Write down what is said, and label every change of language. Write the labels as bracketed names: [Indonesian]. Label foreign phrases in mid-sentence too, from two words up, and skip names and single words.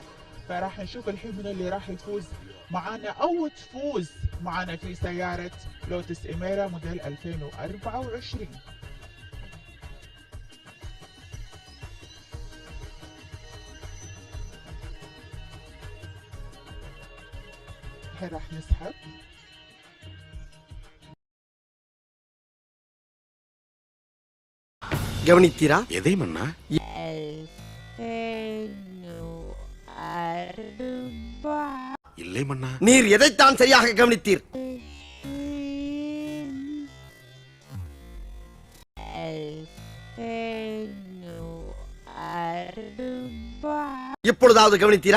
[Arabic] فراح نشوف الحين من اللي راح يفوز معنا أو تفوز معنا في سيارة لوتس إيميرا موديل 2024. الحين راح نسحب. [Tamil] கவனித்தீரா? எதை மன்னா? இல்லை மன்னா. நீர் எதைத்தான் சரியாக கவனித்தீர்? எப்பொழுதாவது கவனித்தீரா?